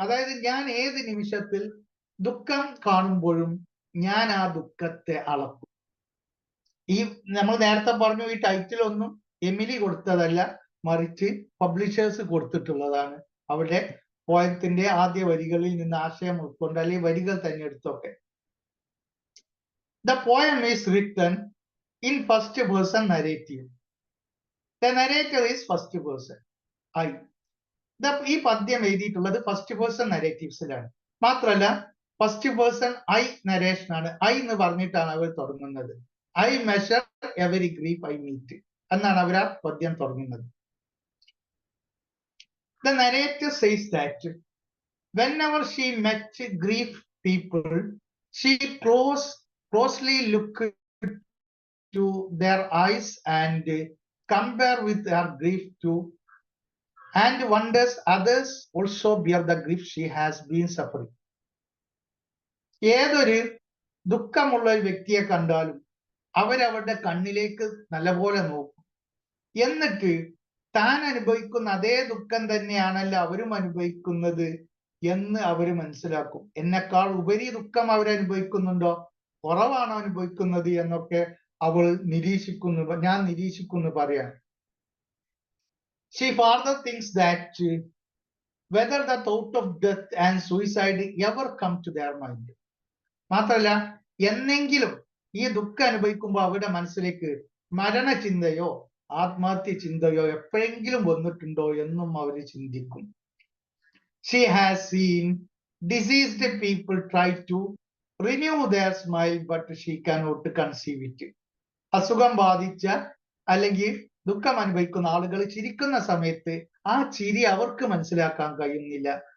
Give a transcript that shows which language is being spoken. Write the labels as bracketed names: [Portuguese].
[Malayalam] അതായത് ഞാൻ ഏത് നിമിഷത്തിൽ ദുഃഖം കാണുമ്പോഴും ഞാൻ ആ ദുഃഖത്തെ അളക്കും. ഈ നമ്മൾ നേരത്തെ പറഞ്ഞു, ഈ ടൈറ്റിൽ ഒന്നും എമിലി കൊടുത്തതല്ല, മറിച്ച് പബ്ലിഷേഴ്സ് കൊടുത്തിട്ടുള്ളതാണ്. അവിടെ പോയത്തിന്റെ ആദ്യ വരികളിൽ നിന്ന് ആശയം ഉൾക്കൊണ്ട് അല്ലെങ്കിൽ വരികൾ തന്നെ എടുത്തൊക്കെ. [English] The poem is written in first person narrative. The narrator is first person. I. [Malayalam] ഈ പദ്യം എഴുതിയിട്ടുള്ളത് ഫസ്റ്റ് പേഴ്സൺ നരേറ്റീവ്സിലാണ്. മാത്രമല്ല ഫസ്റ്റ് പേഴ്സൺ ഐ നരേഷൻ ആണ്. ഐ എന്ന് പറഞ്ഞിട്ടാണ് അവർ തുടങ്ങുന്നത്. [English] I measure every grief I meet [Malayalam] എന്നാണ് അവർ ആ പദ്യം തുടങ്ങുന്നത്. [English] The narrator says that whenever she met grief people, she closely looked to their eyes and compare with her grief too, and wonders others also bear the grief she has been suffering. [Malayalam] ഏതൊരു ദുഃഖമുള്ള ഒരു വ്യക്തിയെ കണ്ടാലും അവരവരുടെ കണ്ണിലേക്ക് നല്ലപോലെ നോക്കും. എന്നിട്ട് താൻ അനുഭവിക്കുന്ന അതേ ദുഃഖം തന്നെയാണല്ലോ അവരും അനുഭവിക്കുന്നത് എന്ന് അവർ മനസ്സിലാക്കും. എന്നെക്കാൾ ഉപരി ദുഃഖം അവരനുഭവിക്കുന്നുണ്ടോ, കുറവാണോ അനുഭവിക്കുന്നത് എന്നൊക്കെ അവൾ ഞാൻ നിരീക്ഷിക്കുന്നു പറയാൻ. [English] She further thinks that whether the thought of death and suicide ever come to their mind. [Malayalam] മാത്രമല്ല എന്നെങ്കിലും ഈ ദുഃഖം അനുഭവിക്കുമ്പോൾ അവരുടെ മനസ്സിലേക്ക് മരണചിന്തയോ ആത്മഹത്യ ചിന്തയോ എപ്പോഴെങ്കിലും വന്നിട്ടുണ്ടോ എന്നും അവർ ചിന്തിക്കും. [English] She has seen diseased people try to renew their smile, but she cannot conceive it. [Malayalam] അസുഖം ബാധിച്ച അല്ലെങ്കിൽ ദുഃഖം അനുഭവിക്കുന്ന ആളുകൾ ചിരിക്കുന്ന സമയത്ത് ആ ചിരി അവർക്ക് മനസ്സിലാക്കാൻ കഴിയുന്നില്ല.